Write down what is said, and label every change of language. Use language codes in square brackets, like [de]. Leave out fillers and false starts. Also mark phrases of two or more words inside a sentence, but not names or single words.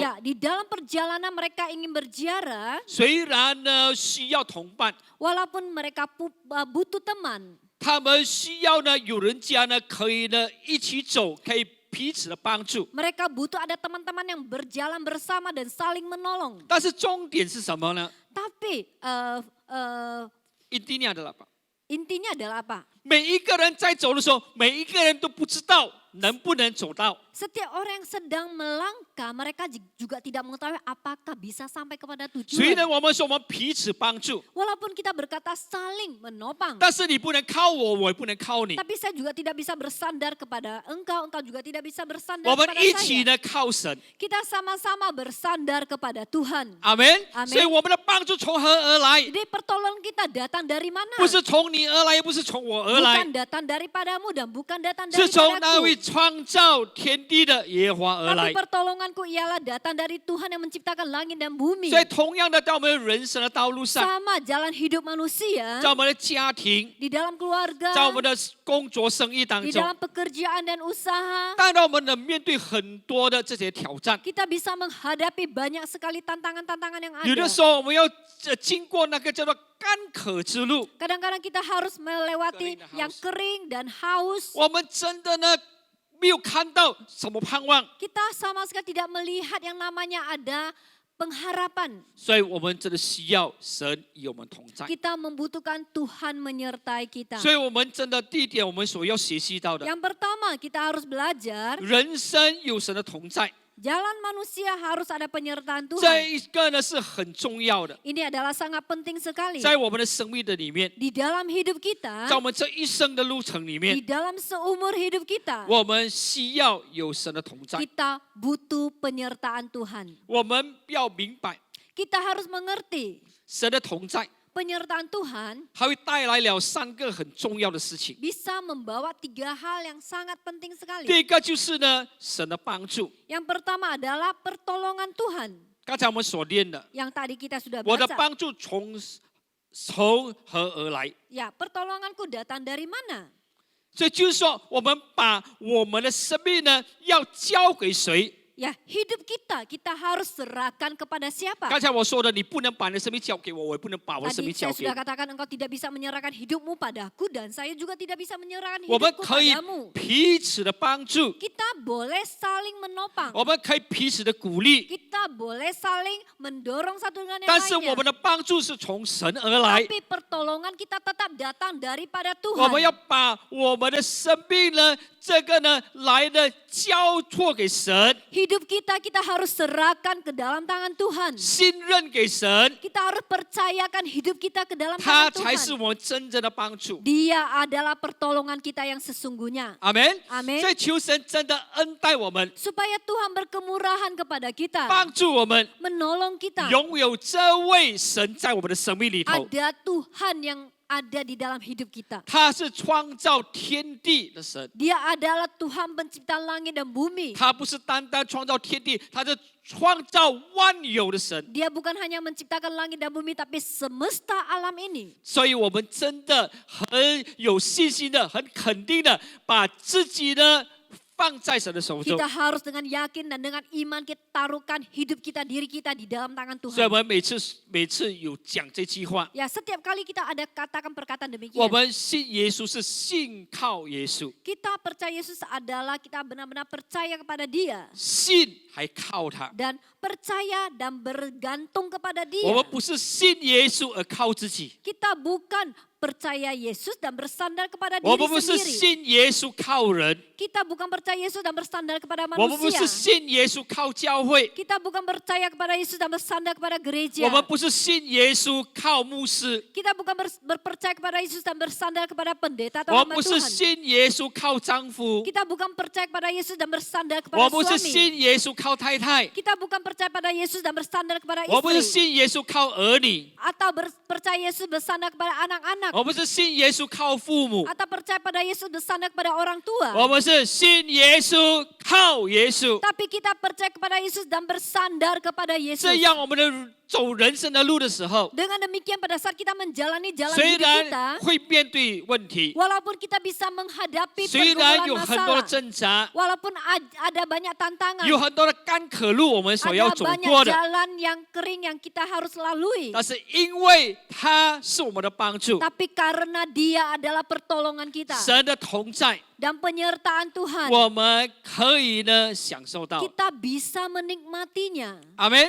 [id] Ya, di dalam perjalanan mereka ingin berziarah, [zh] 虽然呢需要同伴， [id] walaupun mereka butuh teman, [zh] 他们需要呢有人家呢可以呢一起走，可以彼此的帮助。 [id] mereka butuh ada teman-teman yang berjalan bersama dan saling menolong. [zh] 但是重点是什么呢？ [id] Tapi intinya adalah apa？ intinya adalah apa? [zh] 每一个人在走的时候，每一个人都不知道能不能走到。 [id] Setiap orang yang sedang melangkah, mereka juga tidak mengetahui apakah bisa sampai kepada [zh] 所以呢， [id] tujuan. [zh] 我们说我们彼此帮助， [id] Walaupun kita berkata saling menopang, [zh] 但是你不能靠我，我也不能靠你。 [id] tapi saya juga tidak bisa bersandar kepada engkau, engkau juga tidak bisa bersandar [zh] 我们 [id] kepada [zh] 一起 [id] saya. [zh] 呢靠神， [id] Kita sama-sama bersandar kepada Tuhan. [zh] 阿门。 [id] Amen [zh] 所以我们的帮助从何而来？ [id] Jadi pertolongan kita datang dari mana? [zh] 不是从你而来，也不是从我而来 [id] Bukan，datang daripadamu dan bukan datang [zh] 是从那位 [id] daripadaku. [zh] 创造天地的耶和华而 [id] Tapi [zh] 来。 [id] pertolonganku ialah datang dari Tuhan yang menciptakan langit dan bumi. [zh] 所以同样的，在我们人生的道路上， [id] Sama jalan hidup manusia, [zh] 在我们的家庭， [id] di dalam keluarga, [zh] 在我们的工作生意当 [id] di [zh] 中， [id] dalam pekerjaan dan usaha, [zh] 当然我们能面对很多的这些挑战。 [id] kita bisa menghadapi banyak sekali tantangan-tantangan yang [zh] 有 [id] ada. [zh] 的时候我们要经过那个叫做干渴之路， [id] Kadang-kadang kita harus melewati Kering dan yang haus. kering dan haus. [zh] 我们真的呢没有看到什么盼望， [id] Kita sama sekali tidak melihat yang namanya ada pengharapan. [zh] 所以我们真的需要神与我们同在。 [id] Kita membutuhkan Tuhan menyertai kita. [zh] 所以我们真的第一点，我们所要学习到的， [id] Yang pertama kita harus belajar [zh] 人生有神的同在， [id] jalan manusia harus ada penyertaan [zh] 这 [id] Tuhan. [zh] 一个呢是很重要的， [id] Ini adalah sangat penting sekali. [zh] 在我们的生命的里面， [id] Di dalam hidup [zh] 在 [id] kita, [zh] 我们这一生的路程里 [id] di [zh] 面， [id] dalam seumur hidup kita, [zh] 我们需要有神的同在。 [id] kita butuh penyertaan Tuhan. [zh] 我们要明白 [id] Kita harus mengerti [zh] 神的同在， [id] penyertaan Tuhan [zh] 它会带来了3个很重要的事情。 [id] bisa membawa 3 hal yang sangat penting [zh] 第 [id] sekali. [zh] 一个就是呢，神的帮助。 [id] Yang pertama adalah pertolongan Tuhan. [zh] 刚才我们所念的， [id] Yang tadi kita sudah [zh] 我的 [id] baca. [zh] 帮助从何而来？ [id] Ya, pertolonganku datang dari mana? [zh] 所以就是说，我们把我们的生命呢，要交给谁？ [id] Ya, hidup kita harus serahkan kepada siapa? [zh] 刚才我说的，你不能把你的生命交给我，我也不能把我的生 [id] Tadi [zh] 命交 [id] saya [zh] 给 [id] sudah [zh] 你。 [id] katakan engkau tidak bisa menyerahkan hidupmu padaku dan saya juga tidak bisa menyerahkan [zh] 我们 [id] hidupku [zh] 可以 [id] padamu. [zh] 彼此的帮助， [id] Kita boleh saling menopang. [zh] 我们可以彼此的鼓励， [id] Kita boleh saling mendorong satu dengan yang [zh] 但是我们 [id] lainnya. [zh] 的帮助是从神而来。 [id] Tapi pertolongan kita tetap datang daripada [zh] 我们 [id] Tuhan. [zh] 要把我们的生命呢，这个呢，来的交托给神， [id] Hidup kita harus serahkan ke dalam tangan Tuhan. [zh] 信任给神， [id] Kita harus percayakan hidup kita ke dalam [zh] 他 [id] tangan [zh] 才是 [id] Tuhan. [zh] 我们真正的帮助。 [id] Dia adalah pertolongan kita yang sesungguhnya. [zh] 阿门。 [id] Amin. [zh] 所以求神真的恩待我们， [id] Supaya Tuhan berkemurahan kepada kita. [zh] 帮助我们 [id] Menolong kita. [zh] 拥有这位神在我们的生命里头。 [id] Ada Tuhan yang ada di dalam hidup kita. [zh] 他是创造天地的神， [id] Dia adalah Tuhan pencipta langit dan bumi. [zh] 他不是单单创造天地，他是创造万有的神。 [id] Dia bukan hanya menciptakan langit dan bumi, tapi semesta alam ini. [zh] 所以我们真的很有信心的、很肯定的，把自己呢放在神的手中 [id] Kita。harus dengan yakin dan dengan iman kita taruhkan hidup kita, diri kita di dalam tangan [zh] 所以我 [id] Tuhan. [zh] 们每次有讲这句话， [id] Ya, setiap kali kita ada katakan perkataan [zh] 我 [id] demikian. [zh] 们信耶稣是信靠耶稣， [id] Kita percaya Yesus adalah kita benar-benar percaya kepada Dia. [zh] 信还靠他。 [id] Dan percaya dan bergantung kepada [zh] 我们 [id] Dia. [zh] 不是信耶稣而靠自己， [id] Kita bukan percaya Yesus dan bersandar kepada [zh] 我 [id] diri [zh] 们不是 [id] sendiri. [zh] 信耶稣靠人， [id] Kita bukan percaya Yesus dan bersandar kepada [zh] 我们不是 [id] manusia. [zh] 信耶稣靠教会， [id] Kita bukan percaya kepada Yesus dan bersandar kepada [zh] 我 [id] gereja. [zh] 们不是信耶稣靠牧师， [id] Kita bukan berpercaya kepada Yesus dan bersandar kepada pendeta atau [zh] 我 [id] hamba [zh] 们不是 [id] Tuhan. [zh] 信耶稣靠丈夫， [id] Kita bukan percaya kepada Yesus dan bersandar [zh] 我 [id] kepada [zh] 不是 [id] suami. [zh] 信耶稣靠太太， [id] Kita bukan percaya pada Yesus dan bersandar kepada [zh] 我不是 [id] istri. [zh] 信耶稣靠儿女， [id] Atau percaya Yesus bersandar kepada anak-anak. [zh] 我不是信耶稣靠父母， [id] Atau percaya pada Yesus bersandar kepada orang [zh] 我 [id] tua. [zh] 们是信耶稣靠耶稣。 [id] Tapi kita percaya kepada Yesus dan bersandar kepada [zh] 这 [id] Yesus. [zh] 样我们的走人生的路的时候， [id] Dengan demikian pada saat kita menjalani jalan [zh] 虽 [id] hidup kita, [zh] 然会面对问题， [id] walaupun kita bisa menghadapi [zh] 虽然 [id] pergumulan [zh] 有很多的 [id] masalah, [zh] 挣扎， [id] walaupun ada banyak tantangan, [zh] 有很多的干渴路我们所要 [id] ada [zh] 走 [id] banyak [zh] 过的， [id] jalan yang kering yang kita harus lalui. [zh] 但是因为他是我们的帮助， [id] Tapi karena Dia adalah pertolongan kita [zh] 神的同在， [id] dan penyertaan Tuhan, [zh] 我们可以呢享受到。 [id] kita bisa menikmatinya. [zh] 阿门。